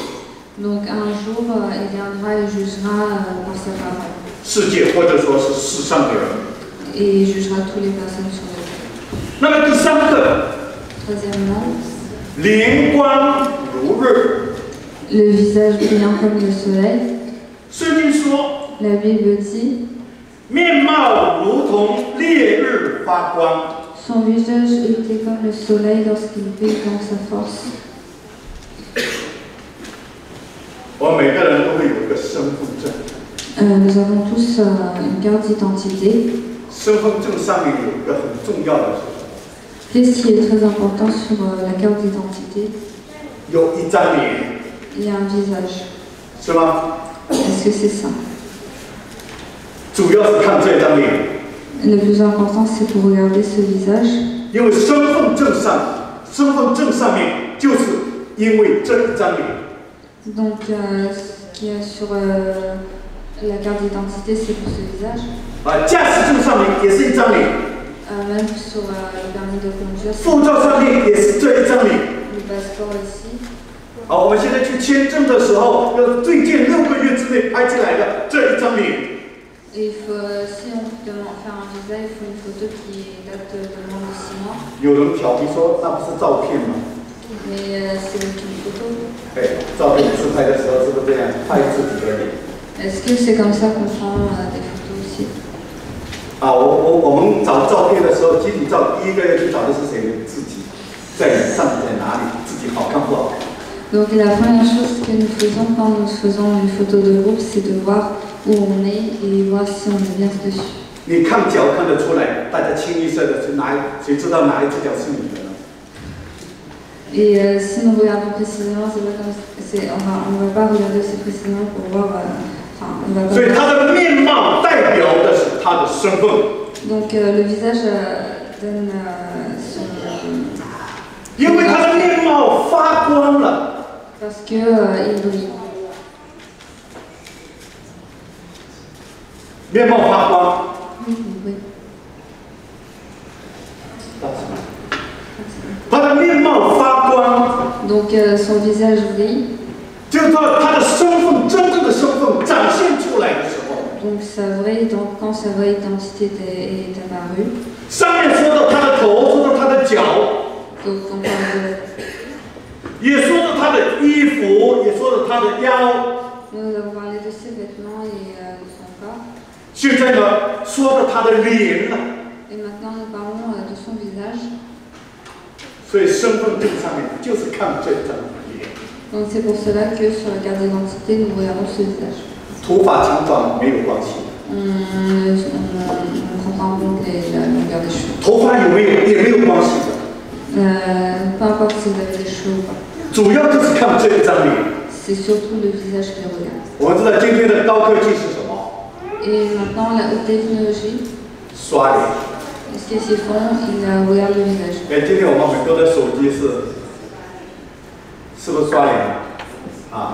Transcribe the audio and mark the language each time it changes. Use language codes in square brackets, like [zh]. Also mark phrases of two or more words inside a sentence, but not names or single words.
[fr] Donc, un jour, il viendra et jugera par sa parole. [zh] 世界或者说是世上的人。 [fr] Et il jugera toutes les personnes sur la terre. [zh] 那么第三个， [fr] Troisièmement, [zh] 灵光如日。 [fr] le visage brillant comme le soleil. [zh] 圣经说， [fr] La Bible dit, [zh] 面貌如同烈日发光。 [fr] son visage était comme le soleil lorsqu'il brille dans sa force. [zh] 我们每个人都会有一个身份证， [fr] Nous avons tous une carte d'identité. [zh] 身份证上面有一个很重要的是什么？ [fr] Qu'est-ce qui est très important sur la carte d'identité? [zh] 有一张脸， [fr] Il y a un visage. [zh] 是吗？ [fr] Est-ce que c'est ça? [zh] 主要是看这张脸， [fr] Le plus important, c'est pour regarder ce visage. [zh] 因为身份证上面就是因为这一张脸。 [fr] Donc, ce qu'il y a sur la carte d'identité, c'est pour ce visage. [zh] 驾驶证上面也是一张脸， [fr] Même sur le permis de conduire, [zh] 护照上面也是这一张脸。 [fr] le passeport ici. [zh] 好，我们现在去签证的时候，要最近6个月之内拍起来的这一张脸。 [fr] Et il faut, si on demande faire un visa, il faut une photo qui date de moins de 6 mois. [zh] 有人挑剔说，那不是照片吗？ [fr] Mais c'est une photo. [zh] 哎，照片自拍的时候是不是这样拍自己的脸？ [fr] Est-ce que c'est comme ça qu'on prend des photos aussi? [zh] 我们找照片的时候，集体照第一个要去找的是谁？自己在上面在哪里？自己好看不好看？ [fr] Donc la première chose que nous faisons quand nous faisons une photo de groupe, c'est de voir où on est et voir si on est bien dessus. [zh] 你看脚看得出来，大家清一色的是谁知道哪一只脚是你的呢？ [fr] Et si nous regardons précisément, c'est pas comme on va pas regarder aussi précisément pour voir. On va pas [zh] 所以他的面貌代表的是他的身份。 [fr] Donc le visage donne son. [zh] 因为他的面貌发光了。 [fr] Parce que il brille. [zh] 面貌发光。 [fr] Oui, oui. [zh] 他的面貌发光。 [fr] Donc son visage brille. [zh] 就是说他的身份，真正的身份展现出来的时候。 [fr] Donc quand sa vraie identité est apparue. [zh] 上面说到他的头，说到他的脚。 [fr] Donc on parle de. [zh] 也说到他的衣服，也说到他的腰。 [fr] Nous avons parlé de ses vêtements et de son corps. [zh] 现在呢，说到他的脸了。 [fr] Et maintenant nous parlons de son visage. [zh] 所以身份证上面就是看这张脸。 [fr] Donc c'est pour cela que sur la carte d'identité nous regardons ce visage. [zh] 头发长短没有关系。 [fr] On ne prend pas en compte la longueur des cheveux. [zh] 头发有没有也没有关系的。 [fr] Peu importe si vous avez des cheveux ou pas. [zh] 主要就是看这一张脸。 [fr] C'est surtout le visage qui regarde. [zh] 我们知道今天的高科技是什么？ [fr] Et maintenant la haute technologie, [zh] 刷脸。 [fr] ce qu'ils font, ils regardent le visage. [zh] 哎，今天我们很多的手机是不是刷脸啊？